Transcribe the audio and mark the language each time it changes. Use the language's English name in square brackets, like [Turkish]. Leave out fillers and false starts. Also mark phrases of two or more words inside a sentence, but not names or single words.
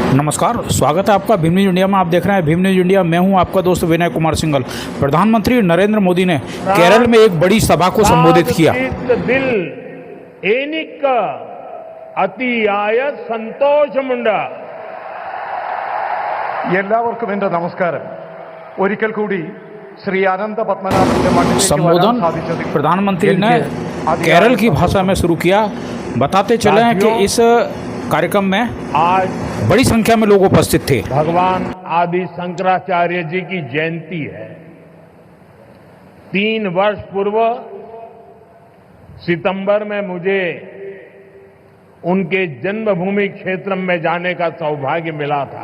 [Hindi] नमस्कार, स्वागत है आपका भीम न्यूज इंडिया में। आप देख रहे हैं भीम न्यूज इंडिया। मैं हूं आपका दोस्त विनय कुमार सिंघल। प्रधानमंत्री नरेंद्र मोदी ने केरल में एक बड़ी सभा को संबोधित किया। [Malayalam] ദിൽ എനിക്ക് അതിയായ സന്തോഷമുണ്ട്। എല്ലാവർക്കും എൻ്റെ നമസ്കാരം। ഒരിക്കൽ കൂടി ശ്രീ അനന്ത പത്മനാഭന്റെ മണ്ണിലേക്ക് [Hindi] संबोधन प्रधानमंत्री ने केरल की भाषा में शुरू किया। बताते चले हैं कि इस कार्यक्रम में आज बड़ी संख्या में लोग उपस्थित थे। भगवान आदि शंकराचार्य जी की जयंती है। 3 वर्ष पूर्व सितंबर में मुझे उनके जन्मभूमि क्षेत्र में जाने का सौभाग्य मिला था।